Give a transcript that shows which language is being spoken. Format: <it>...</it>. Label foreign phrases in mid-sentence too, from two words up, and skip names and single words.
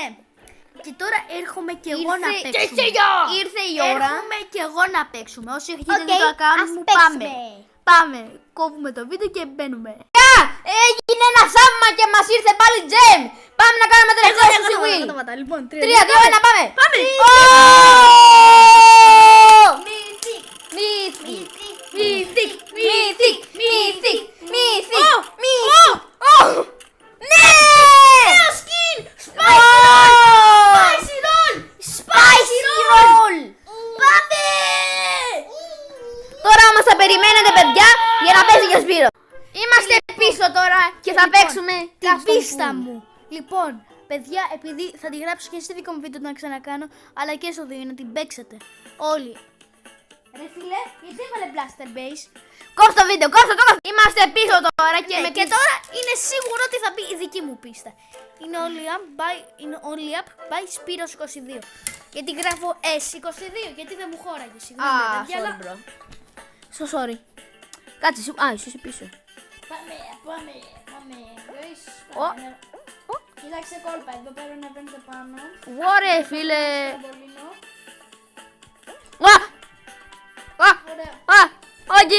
<el>Και τώρα έρχομαι και εγώ να Ήρθε παίξουμε. Ήρθε η ώρα. Έρχομαι και εγώ να παίξουμε. Όσοι έχετε Οκ, δει το account ας μου, παίξουμε. Πάμε. Κόβουμε το βίντεο και μπαίνουμε. Έγινε ένα θαύμα και μας ήρθε πάλι gem. Πάμε να κάνουμε τελευταίο Sushi Wheel. Λοιπόν, 3, 3, 2, 1, πάμε. Πάμε. Mythic. Mythic. Mythic, Mythic. Mythic. Mythic. Oh, Mythic. Ναι! Νέο skin! Spicy roll! Spicy roll! Πάμε! Τώρα όμως θα περιμένετε παιδιά για να παίζει και ο Σπύρο. Είμαστε πίσω τώρα και θα παίξουμε την custom πίστα pool. μου. Λοιπόν, παιδιά, επειδή θα τη γράψω και στο δικό μου βίντεο να ξανακάνω, αλλά και στο δύο να την παίξετε. Όλοι. Ρε φίλε, γιατί έβαλε Blaster Base? Κόψε το βίντεο, κόψε το. Είμαστε πίσω τώρα και Ναι, με και τώρα είναι σίγουρο ότι θα μπει η δική μου πίστα. Είναι only up by Spiros 22. Γιατί γράφω S22, γιατί δεν μου χώραγε. Συγγνώμη, Α, παιδιά, αλλά...</el> <en>sorry bro. So sorry.</en> <el>Κάτσε, είσαι πίσω. Πάμε. Guys, Ω. Κοίταξε κόλπα, εδώ πέρα να μπαίνετε πάνω. Ωραία φίλε. Τραμπολίνο. Ωραία. Όχι.</el>